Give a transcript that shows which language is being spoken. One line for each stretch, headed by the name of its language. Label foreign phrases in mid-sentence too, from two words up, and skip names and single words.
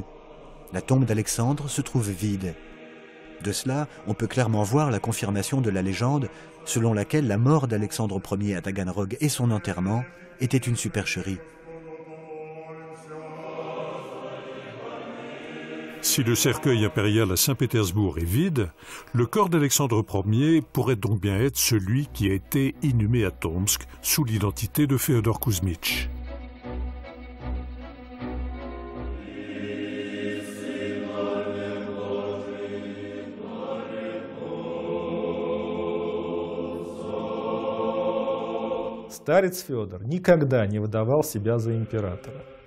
French: La tombe d'Alexandre se trouve vide. De cela, on peut clairement voir la confirmation de la légende selon laquelle la mort d'Alexandre Ier à Taganrog et son enterrement était une supercherie. Si le cercueil impérial à Saint-Pétersbourg est vide, le corps d'Alexandre Ier pourrait donc bien être celui qui a été inhumé à Tomsk sous l'identité de Féodor Kuzmich.
Russian: Старец Федор никогда не выдавал себя за императора.